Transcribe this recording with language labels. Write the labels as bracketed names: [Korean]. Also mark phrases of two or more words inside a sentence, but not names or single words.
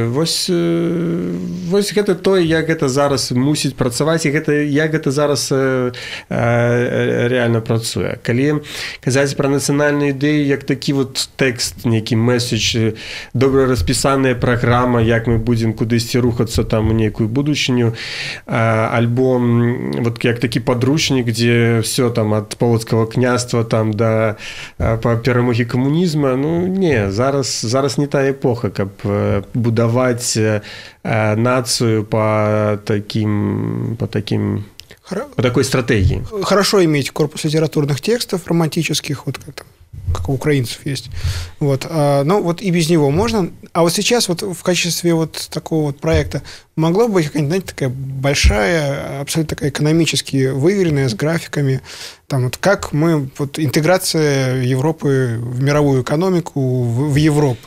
[Belarusian] Вось гэта тое, як гэта зараз мусіць працаваць, і як гэта зараз рэальна працуе. Калі казаць пра нацыянальную ідэю, як такі вот тэкст, нейкі месседж, добра распісаная праграма, як мы будзем кудысьці рухацца там у нейкую будучыню, альбо вот як такі подручник, [Russian] где все там от полоцкого княства там до по [Belarusian] перамогі камунізма. Ну не, зараз не та эпоха, каб будаваць нацию [Russian] по такой стратегии. Хорошо иметь корпус литературных текстов романтических, вот как у украинцев есть. Вот. Но вот и без него можно. А вот сейчас вот в качестве вот такого вот проекта могла бы быть какая-нибудь, знаете, такая большая, абсолютно такая экономически выверенная, с графиками, там вот как мы, вот интеграция Европы в мировую экономику, в Европу.